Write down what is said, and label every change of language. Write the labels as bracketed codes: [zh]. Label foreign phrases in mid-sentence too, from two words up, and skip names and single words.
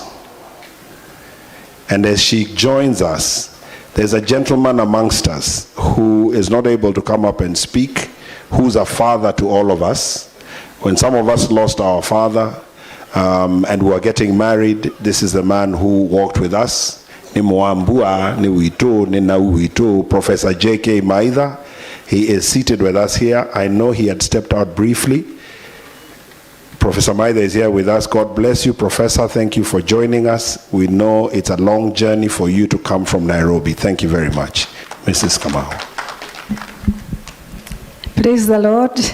[en] And as she joins us, there's a gentleman amongst us who is not able to come up and speak, who's a father to all of us. When some of us lost our father and were getting married, this is the man who walked with us. [kam] Ni Mwambua, ni Wito, ni Nauwito, Professor J.K. Maitha. [en] He is seated with us here. I know he had stepped out briefly. Professor Maitha is here with us. God bless you, Professor. Thank you for joining us. We know it's a long journey for you to come from Nairobi. Thank you very much. Mrs. Kamau. Praise the Lord.